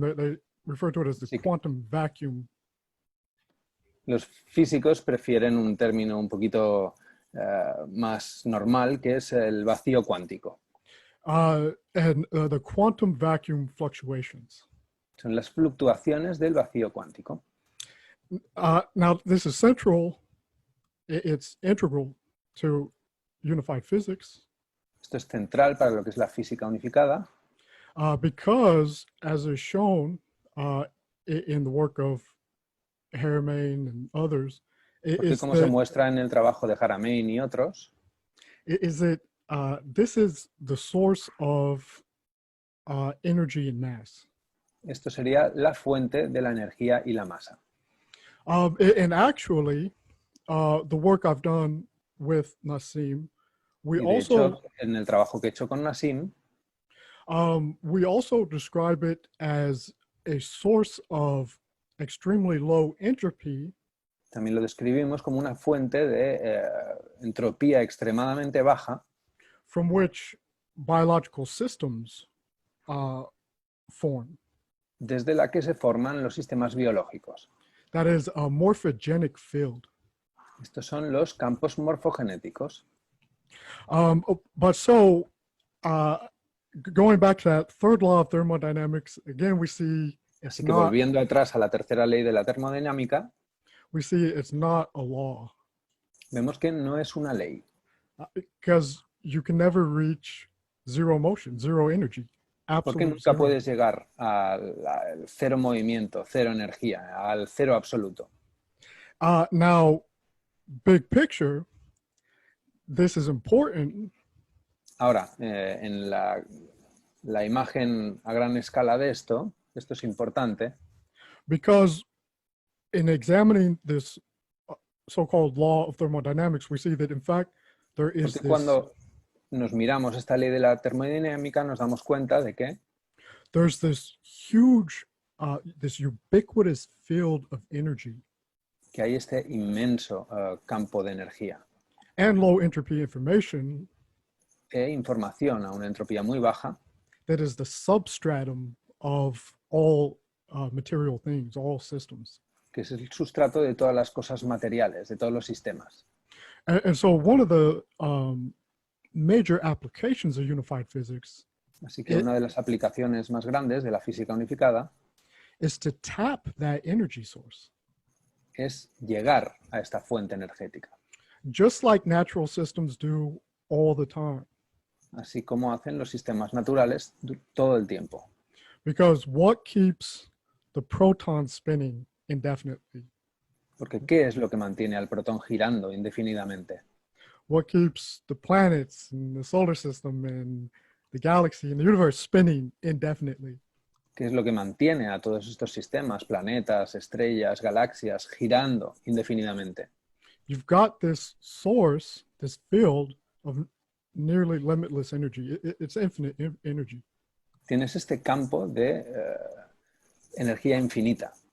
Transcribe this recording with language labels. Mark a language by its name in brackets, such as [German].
[English] They refer to it as the quantum vacuum. [Spanish] Los físicos prefieren un término un poquito más normal, que es el vacío cuántico. [English] And the quantum vacuum fluctuations. [Spanish] Son las fluctuaciones del vacío cuántico. [English] Now, this is central. It's integral to unified physics. [Spanish] Esto es central para lo que es la física unificada. [English] Because, as is shown in the work of Haramein and others, [Spanish] Porque como se muestra en el trabajo de Haramein y otros, [English] is that this is the source of energy and mass. [Spanish] Esto sería la fuente de la energía y la masa. [English] And actually, the work I've done with Nassim, we also, [Spanish] en el trabajo que he hecho con Nassim, [English] we also describe it as a source of extremely low entropy. [Spanish] También lo describimos como una fuente de entropía extremadamente baja, [English] from which biological systems form. [Spanish] Desde la que se forman los sistemas biológicos. [English] That is a morphogenic field. [Spanish] Estos son los campos morfogenéticos. [English] But so, going back to that third law of thermodynamics, again we see it's [Spanish] Así que volviendo atrás a la tercera ley de la termodinámica, [English] we see it's not a law. [Spanish] Vemos que no es una ley. [English] Because you can never reach zero motion, zero energy. [Spanish] Porque nunca puedes llegar al cero movimiento, cero energía, al cero absoluto. [English] Now, big picture, this is important. [Spanish] Ahora, en la imagen a gran escala de esto es importante. [English] Because in examining this so-called law of thermodynamics, we see that in fact there is [Spanish] Porque cuando nos miramos esta ley de la termodinámica nos damos cuenta de que [English] there's this huge, this ubiquitous field of energy. [Spanish] Que hay este inmenso campo de energía. [English] And low entropy information. [Spanish] E información a una entropía muy baja. [English] That is the substratum of all material things, all systems. [Spanish] Que es el sustrato de todas las cosas materiales, de todos los sistemas. [English] And so one of the major applications of unified physics [Spanish] Así que una de las aplicaciones más grandes de la física unificada [English] is to tap that energy source. [Spanish] es llegar a esta fuente energética, [English] Just like natural systems do all the time. [Spanish] así como hacen los sistemas naturales todo el tiempo. [English] Because what keeps the proton spinning indefinitely? [Spanish] Porque ¿qué es lo que mantiene al protón girando indefinidamente? [English] What keeps the planets and the solar system and the galaxy and the universe spinning indefinitely? [Spanish] ¿Qué es lo que mantiene a todos estos sistemas, planetas, estrellas, galaxias, girando indefinidamente? [English] You've got this source, this field of nearly limitless energy. It's infinite energy. [Spanish] Tienes este campo de energía infinita.